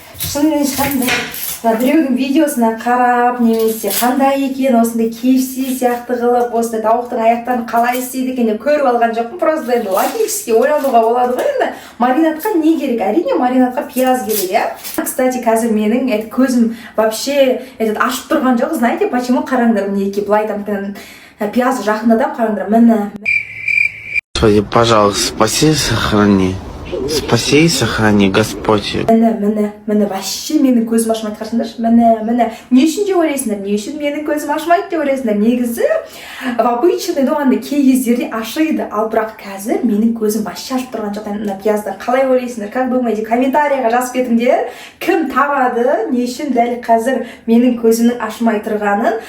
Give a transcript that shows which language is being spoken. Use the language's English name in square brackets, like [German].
[Kazakh] Шынымен ешқандай біреудің видеосына қарап, немесе қандай екен, осындай KFC сияқты қылып, осындай тауықтың аяқтарын қалай істейді екен деп көріп алған жоқпын. Просто енді логически ойлануға болады ғой. Енді маринадқа не керек? Әрине маринадқа пияз керек, иә. Кстати, қазір менің көзім вообще ашып тұрған жоқ. [Russian] Знаете, почему? [Kazakh] Қараңдар, мінекей былай пиязды жақындатам, қараңдар. Міне. [Russian] Пожалуйста, спаси и сохрани. Спаси и сохрани, Господь. [Kazakh] Міне, вообще менің көзім ашмайды, қарсыңдаршы. Міне. Не үшін деп ойлайсыңдар? Не үшін менің көзім ашмайды деп ойлайсыңдар? Негізі, в обычный доғанда кей кездерде ашиды. Ал бірақ қазір менің көзім вообще ашып тұрған жоқ. Мына пияздан қалай ойлайсыңдар? [Russian] Как думаете? [Kazakh] Комментарияға жазып кетіңдер. Кім табады? Не үшін дәл қазір менің көзімнің ашмай тұрғанын?